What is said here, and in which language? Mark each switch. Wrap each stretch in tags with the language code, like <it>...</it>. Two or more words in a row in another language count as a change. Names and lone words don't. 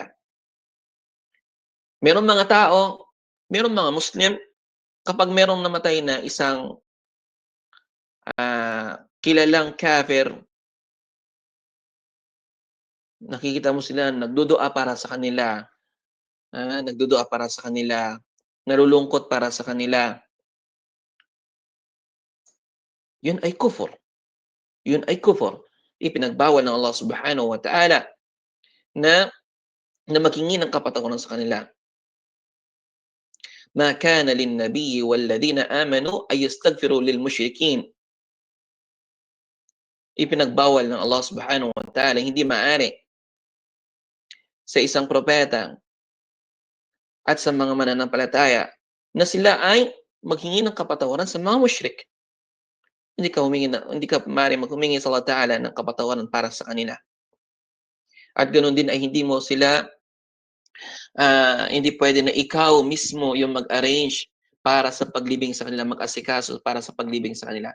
<tl>Merong mga Muslim, kapag merong namatay na isang kilalang kafir, nakikita mo sila nagdudua para sa kanila, nalulungkot para sa kanila. Yun ay kufur. Ipinagbawal ng Allah</tl> <ar>سبحانه وتعالى</ar> <tl>na maghingi ng kapatawaran sa kanila.</tl> <ar>ما كان للنبي والذين آمنوا أن يستغفروا للمشركين.</ar> <tl>Ipinagbawal ng Allah</tl> <ar>سبحانه وتعالى,</ar> <tl>hindi maaari sa isang propeta at sa mga mananampalataya na sila ay maghingi ng kapatawaran sa mga mushrik. hindi ka maaaring humingi sa Allah Ta'ala ng kapatawaran para sa kanila. At ganoon din ay hindi pwede na ikaw mismo yung mag-arrange para sa paglibing sa kanila, mag-asikaso para sa paglibing sa kanila.</tl>